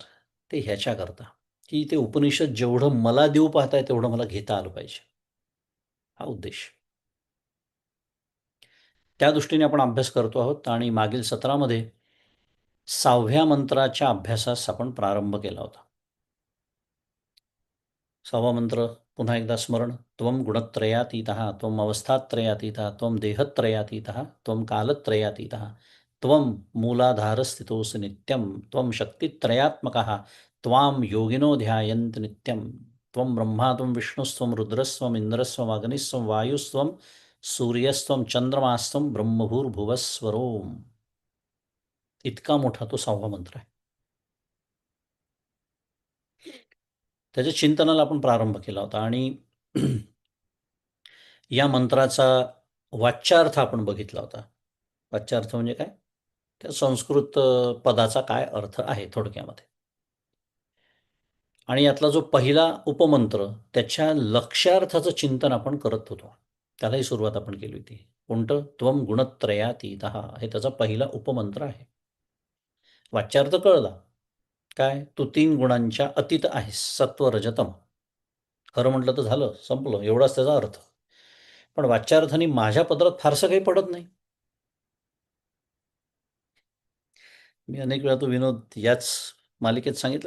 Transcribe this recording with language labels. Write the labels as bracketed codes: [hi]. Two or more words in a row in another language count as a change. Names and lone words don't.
[mr] ते ह्याच्याकरता, की ते उपनिषद जेवढं मला देऊ पाहताय तेवढं मला घेता आलं पाहिजे. हा उद्देश. त्या दृष्टीने आपण अभ्यास करतो आहोत आणि मागील सत्रामध्ये 6व्या मंत्राच्या अभ्यासास आपण प्रारंभ केला होता. 6वा मंत्र पुन्हा एकदा स्मरण. [sa] त्वं गुणत्रयातीतः, त्वम् अवस्थात्रयातीतः, त्वं देहत्रयातीतः, त्वं कालत्रयातीतः, त्वं मूलाधारस्थितोऽसि नित्यं, त्वं शक्तित्रयात्मकः, त्वां योगिनो ध्यायन्ति नित्यं, त्वं ब्रह्मा त्वं विष्णुस्त्वं रुद्रस्त्वम् इन्द्रस्त्वम् अग्निस्त्वं वायुस्त्वं सूर्यस्त्वं चंद्रमास्त्वं ब्रह्मभूर्भुवस्वरोम. [mr] इतका मोठा तो 6वा मंत्र आहे. त्याच्या चिंतनाला आपण प्रारंभ केला होता आणि या मंत्राचा वाच्यार्थ आपण बघितला होता. वाच्यार्थ म्हणजे काय? त्या संस्कृत पदाचा काय अर्थ आहे थोडक्यामध्ये. आणि यातला जो पहिला उपमंत्र त्याच्या लक्ष्यार्थाचं चिंतन आपण करत होतो. त्यालाही सुरुवात आपण केली होती. कोणतं? [sa] त्वं गुणत्रयातीतः [mr] हे त्याचा पहिला उपमंत्र आहे. वाच्यार्थ कळला. काय? तू 3 गुणांच्या अतीत आहेस. सत्व, रजतम. खरं म्हटलं तर झालं, संपलं. एवढाच त्याचा अर्थ. पण वाच्यार्थाने माझ्या पदरात फारसं काही पडत नाही. मी अनेक वेळा तो विनोद याच मालिकेत सांगितला.